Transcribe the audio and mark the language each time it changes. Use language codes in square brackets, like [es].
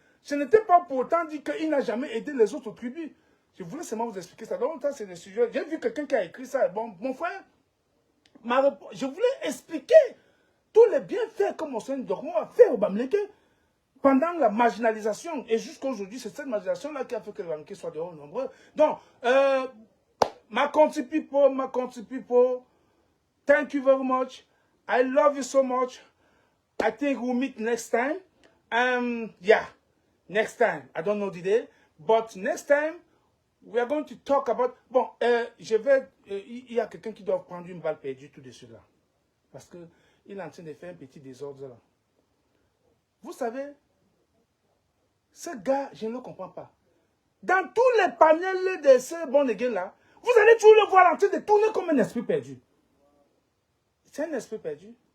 [fr] Ce n'était pas pour autant dire qu'il n'a jamais aidé les autres tribus. Je voulais seulement vous expliquer ça. Donc, ça, c'est le sujet. J'ai vu quelqu'un qui a écrit ça. Bon, mon frère, je voulais expliquer tous les bienfaits que Monseigneur Dormo a fait aux Bamilekens pendant la marginalisation. Et jusqu'à aujourd'hui, c'est cette marginalisation-là qui a fait que les Bamilekens soient dehors nombreux. [en] Donc, my country people, thank you very much. I love you so much. I think we'll meet next time. Yeah, next time. I don't know the day, but next time, we are going to talk about... [fr] Bon, il y a quelqu'un qui doit prendre une balle perdue tout de suite là. Parce qu'il est en train de faire un petit désordre là. Vous savez, ce gars, je ne le comprends pas. Dans tous les panels de ce bon gars là, vous allez toujours le voir en train de tourner comme un esprit perdu. C'est un esprit perdu.